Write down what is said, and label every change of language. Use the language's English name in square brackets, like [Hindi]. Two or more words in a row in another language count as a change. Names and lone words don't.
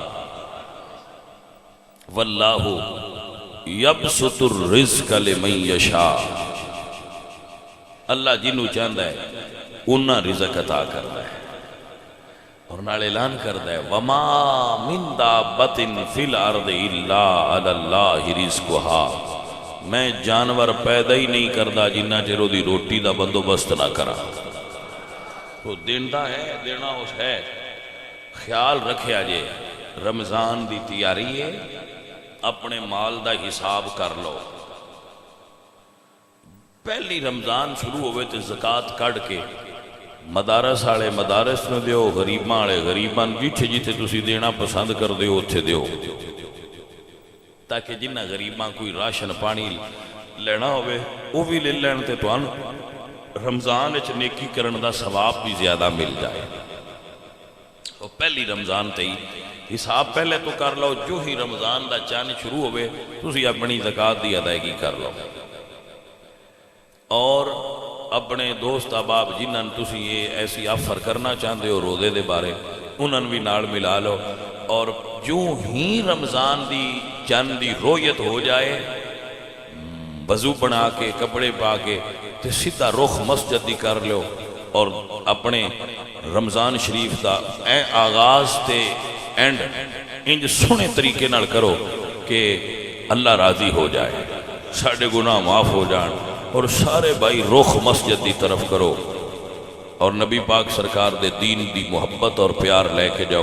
[Arabic] واللہ یبسط الرزق لمن یشاء [Urdu] اللہ جنہوں چاہتا ہے انہاں رزق عطا کرتا ہے اور [Punjabi] نال اعلان کرتا ہے [Arabic] وما من دابۃ فی الارض الا علی اللہ رزقها [Punjabi] میں جانور پیدا ہی نہیں کردا جنہ چر دی روٹی دا بندوبست نہ کرا تو دیندا ہے دینا اس ہے خیال رکھیا جے رمضان دی تیاری ہے اپنے مال دا حساب کر لو پہلی رمضان شروع ہوئے تے زکاة کڑ کے مدارس آلے مدارس نو دیو غریباں آلے غریباں جتھے جتھے تسی دینا پسند کر دیو اتھے دیو تاکہ جنہ غریباں کوئی راشن پانی لینا ہوئے وہ بھی لے لین تے توان رمضان اچ نیکی کرن دا ثواب بھی زیادہ مل جائے. وہ پہلی رمضان تے ہی حساب پہلے تو کر لو، جو ہی رمضان دا چاند شروع ہوئے تسی اپنی زکوٰۃ دی ادائیگی کر لو. اور اپنے دوست احباب جنہاں تسی یہ ایسی آفر کرنا چاہتے ہو روزے دے بارے انہاں بھی نال ملا لو. اور جو ہی رمضان دی چاند دی رویت ہو جائے وضو بنا کے کپڑے پا کے تے سیدھا رخ مسجد دی کر لو اور اپنے رمضان شریف دا آغاز تے اینڈ انج سونے طریقے نال کرو کہ اللہ راضی ہو جائے، ساڑھے گناہ معاف ہو جان اور سارے بھائی رخ مسجد دی طرف کرو اور نبی پاک سرکار دے دین دی محبت اور پیار لے کے جاؤ.